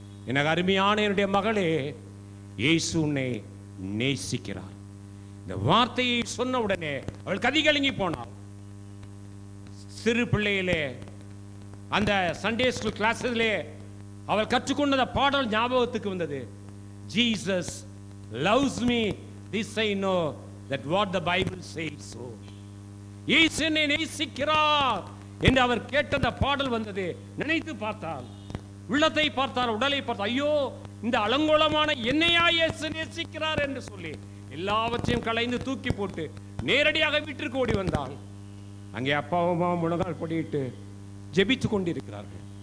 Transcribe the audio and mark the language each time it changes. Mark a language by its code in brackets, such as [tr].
[ta] எனக்கு அருமையான என்னுடைய மகளே, இயேசு உன்னை நேசிக்கிறார். இந்த வார்த்தையை சொன்ன உடனே அவள் கதிகலங்கி போனாள். சிறு பிள்ளையிலே அந்த சண்டே ஸ்கூல் கிளாஸிலே அவள் கற்றுக்கொண்ட பாடல் ஞாபகத்துக்கு வந்தது. [en] Jesus loves me, this I know, that what the Bible says so. [ta] இயேசு என்னை நேசிக்கிறார் என்று அவர் கேட்ட அந்த பாடல் வந்தது. நினைத்து பார்த்தால், உள்ளத்தை பார்த்தால், உடலை பார்த்தால், ஐயோ, இந்த அலங்கோலமான என்னையா இயேசு நேசிக்கிறார் என்று சொல்லி எல்லாவற்றையும் களைந்து தூக்கி போட்டு நேரடியாக வீட்டிற்கு ஓடி வந்தால் அங்கே அப்பாவும் அம்மாவும் முழங்கால் படியிட்டு ஜெபித்து கொண்டிருக்கிறார்கள்.